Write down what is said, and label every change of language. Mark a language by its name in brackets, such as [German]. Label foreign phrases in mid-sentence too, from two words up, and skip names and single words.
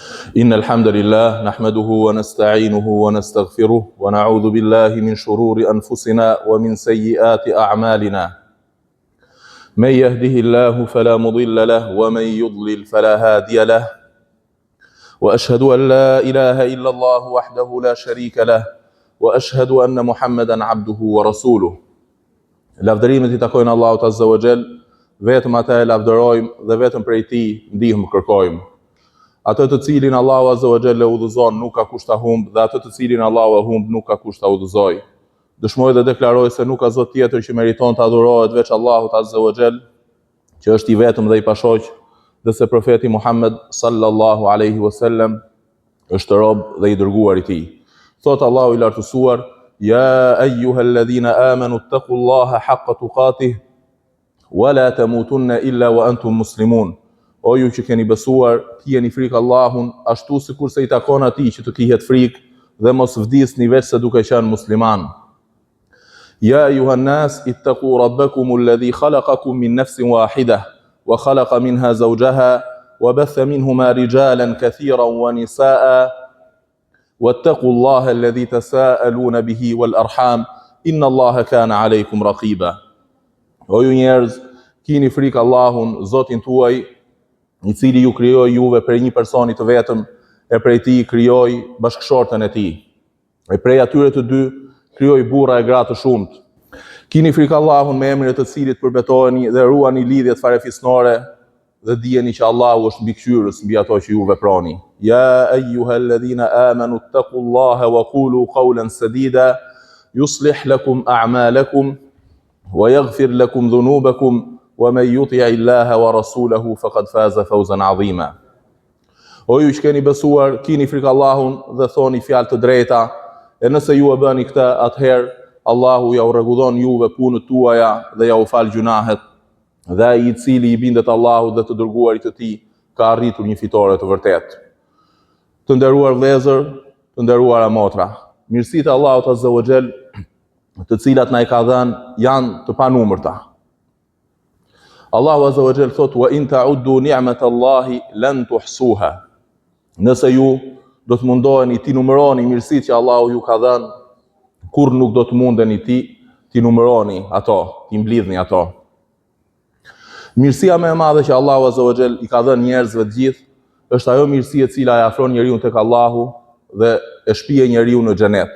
[Arabic] إن الحمد لله نحمده ونستعينه ونستغفره ونعوذ بالله من شرور أنفسنا ومن سيئات أعمالنا من يهده الله فلا مضل له ومن يضلل فلا هادي له وأشهد أن لا إله إلا الله وحده لا شريك له وأشهد أن محمدا عبده ورسوله. [Albanian] Lavdërimet I takojnë Allahut [Arabic] عز وجل, [Albanian] vetëm ata e lavdërojmë dhe vetëm prej Tij ndihmë kërkojmë. Atë të cilin Allahu [Arabic] عز وجل [Albanian] e udhëzon nuk ka kusht ta humb dhe atë të cilin Allahu e humb nuk ka kusht ta udhëzoj. Dëshmoj dhe deklaroj se nuk ka Zot tjetër që meriton të adurohet veç Allahut [Arabic] عز وجل, [Albanian] që është I vetëm dhe I pashoq, dhe se profeti Muhammed [Arabic] صلى الله عليه وسلم [Albanian] është rob dhe I dërguar I Tij. Thot Allahu I lartësuar: [Arabic] يا أيها الذين آمنوا اتقوا الله حق تقاته ولا تموتن إلا وأنتم مسلمون. [Albanian] O ju që keni besuar, kiheni frikë Allahun, ashtu sikurse I takon atij që të kihet frikë dhe mos vdisni veç se duke qenë musliman. [Arabic] يا أيها الناس اتقوا ربكم الذي خلقكم من نفس واحدة وخلق منها زوجها وبث منهما رجالا كثيرا ونساء واتقوا الله الذي تساءلون به والأرحام إن الله كان عليكم رقيبا. [Albanian] O ju njerëz, kini frikë Allahun, Zotin tuaj, I cili ju krijoi juve prej një personi të vetëm, e prej Tij krijoi bashkëshortën e Tij. E prej atyre të dy krijoi burra e gra të shumtë. Kini frikë Allahun me emrin e të cilit përbetoheni dhe ruani lidhjet farefisnore dhe dijeni që Allahu është mbikëqyrës mbi ato që ju veproni. [Arabic] يا أيها الذين آمنوا اتقوا الله وقولوا قولا سديدا يصلح لكم أعمالكم ويغفر لكم ذنوبكم ومن يطع الله ورسوله فقد فاز فوزا عظيما. [Albanian] O ju që keni besuar, kini frikë Allahun dhe thoni fjalë të drejta, e nëse ju e bëni këtë, atëherë Allahu ja u rregullon juve punët tuaja dhe ja u fal gjunahet. Dhe ai I cili I bindet Allahut dhe të dërguarit të Tij ka arritur një fitore të vërtetë. Të nderuar vëllezër, të nderuara motra, mirësitë e Allahut [Arabic] عز وجل, [Albanian] të cilat na I ka dhënë, janë të panumërta. Allahu [Arabic] عز وجل [Albanian] thot: [Arabic] "وإن تعدوا نعمة الله لا تحصوها." [Albanian] Nëse ju do të mundoheni ti numëroni mirësitë që Allahu ju ka dhënë, kur nuk do të mundeni ti numëroni ato, ti mblidhni ato. Mirësia më e madhe që Allahu [Arabic] عز وجل [Albanian] I ka dhënë njerëzve të gjithë është ajo mirësi e cila e afron njeriu tek Allahu dhe e shpije njeriu në xhenet.